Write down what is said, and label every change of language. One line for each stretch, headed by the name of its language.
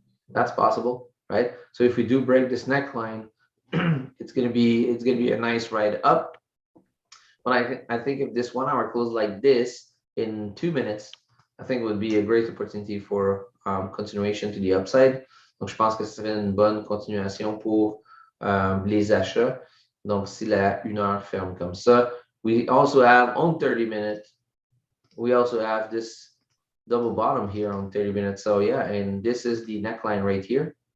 English: That's possible, right? So if we do break this neckline, it's gonna be a nice ride up. But I think if this 1 hour closes like this in 2 minutes, I think it would be a great opportunity for continuation to the upside.
French: Donc je pense que ce serait une bonne continuation pour les achats. Donc si la 1 heure ferme comme ça,
English: we also have on 30 minutes, we also have this double bottom here on 30 minutes. So yeah, and this is the neckline right here.